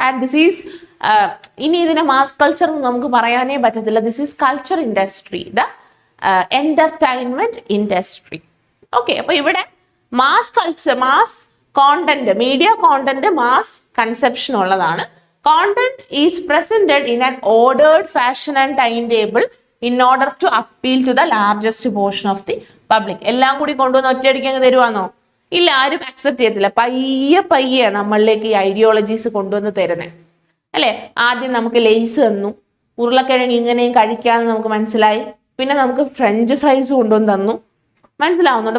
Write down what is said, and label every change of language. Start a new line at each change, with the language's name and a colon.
English: and this is
Malayalam: ഇനി ഇതിനെ mass culture നമുക്ക് പറയാനേ പറ്റത്തില്ല.
English: This is culture industry, the entertainment industry.
Malayalam: Okay, അപ്പൊ ഇവിടെ mass culture, mass content, media content mass conception ഉള്ളതാണ്.
English: Content is presented in an ordered fashion and timetable in order to appeal to the largest portion of the public.
Malayalam: എല്ലാം കൂടി കൊണ്ടുവന്ന് ഒറ്റയടിക്ക് അങ്ങ് തരുവാന്നോ? ഇല്ല, ആരും അക്സെപ്റ്റ് ചെയ്യത്തില്ല. പയ്യെ നമ്മളിലേക്ക് ഈ ഐഡിയോളജീസ് കൊണ്ടുവന്ന് തരുന്നേ അല്ലെ. ആദ്യം നമുക്ക് ലേസ് തന്നു, ഉരുളക്കിഴങ്ങ് ഇങ്ങനെയും കഴിക്കാമെന്ന് നമുക്ക് മനസ്സിലായി. പിന്നെ നമുക്ക് ഫ്രഞ്ച് ഫ്രൈസ് കൊണ്ടുവന്ന് തന്നു. മനസ്സിലാവുന്നുണ്ട്?